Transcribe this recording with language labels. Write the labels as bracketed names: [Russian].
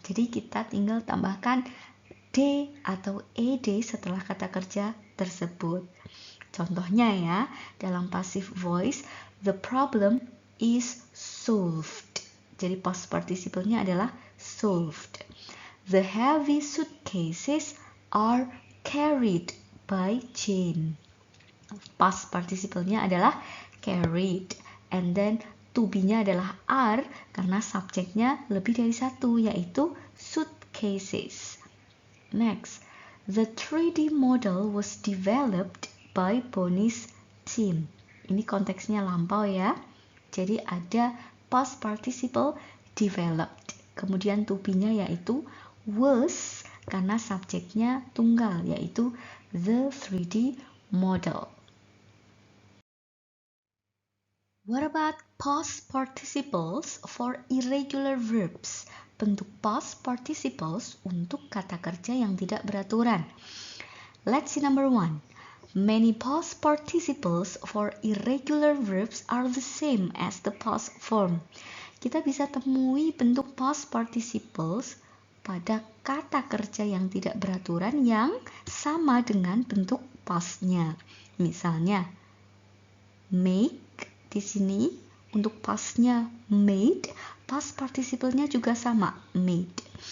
[Indonesian] Jadi kita tinggal tambahkan d atau ed setelah kata kerja tersebut. Contohnya ya, dalam [English] passive voice, the problem is solved. [Indonesian] Jadi past participle-nya adalah solved. [English] The heavy suitcases are carried by Jane. [Indonesian] Past participle-nya adalah carried. [English] And then [Indonesian] to be-nya adalah are karena subjeknya lebih dari satu, yaitu suitcases. [English] Next, the 3D model was developed by Bonnie's team. [Indonesian] Ini konteksnya lampau ya. Jadi ada past participle developed. Kemudian to be-nya yaitu was karena subjeknya tunggal, yaitu [English] the 3D model. What about past participles for irregular verbs? [Indonesian] Bentuk past participles untuk kata kerja yang tidak beraturan. [English] Let's see number 1. Many past participles for irregular verbs are the same as the past form. [Indonesian] Kita bisa temui bentuk past participles pada kata kerja yang tidak beraturan yang sama dengan bentuk pastnya. Misalnya, make di sini untuk pastnya made, past participle-nya juga sama, made.